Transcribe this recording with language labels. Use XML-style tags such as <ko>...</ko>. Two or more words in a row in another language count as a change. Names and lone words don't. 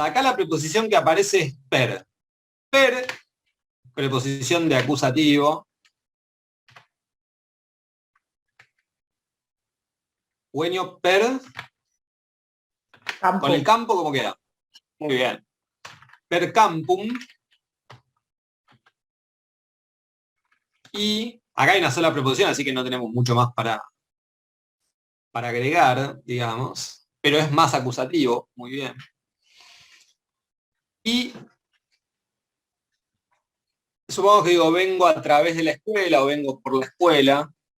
<es>Acá la preposición que aparece es per. Per, preposición de acusativo. Dueño per. Campo. Con el campo, ¿cómo queda? Muy bien.</es> <la>Per campum.</la> <es>Y acá hay una sola preposición, así que no tenemos mucho más para agregar, digamos. Pero es más acusativo. Muy bien. Y supongo que digo, vengo a través de la escuela o vengo por la escuela.</es>